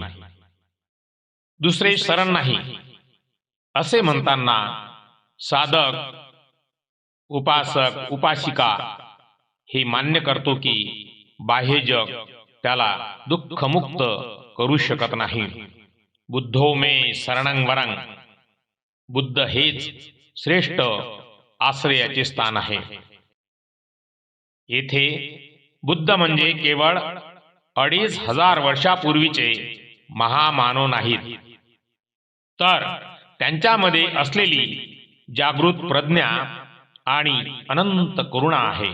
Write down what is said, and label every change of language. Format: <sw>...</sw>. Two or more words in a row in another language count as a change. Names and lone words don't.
<mr>दुसरे शरण नाही असे म्हणताना साधक, उपासक, उपासिका हे मान्य करतो की बाह्य जग त्याला दुःखमुक्त करू शकत नाही.</mr> <pi>बुद्धो मे शरणं वरं.</pi> <mr>बुद्ध हेच श्रेष्ठ आश्रयाचे स्थान आहे. येथे बुद्ध म्हणजे केवळ 2500 वर्षापूर्वीचे महामानव नाहीत, तर त्यांच्यामध्ये असलेली जागृत प्रज्ञा आणि अनंत करुणा आहे.</mr>